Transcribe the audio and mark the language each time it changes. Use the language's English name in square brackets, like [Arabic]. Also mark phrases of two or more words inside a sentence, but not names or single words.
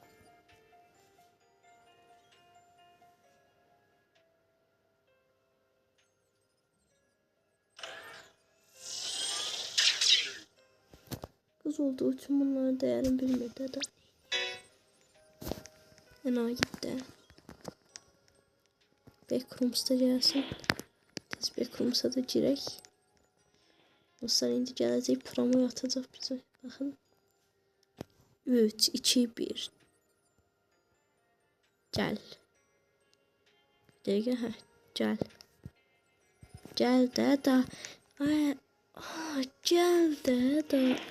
[Turkish] Kız olduğu için bunların değerini bilmedi de. Fena gitti. Backrooms'da gelsin. [Azerbaijani] Tez Backrooms'a da girək. Dostlar indi gələcək promo atacaq bize. [Turkish] Bakın. 3, 2, 1. [Azerbaijani] Gel. Dəqiqə, hə. Gel. Gel də da. Ay, gel də da.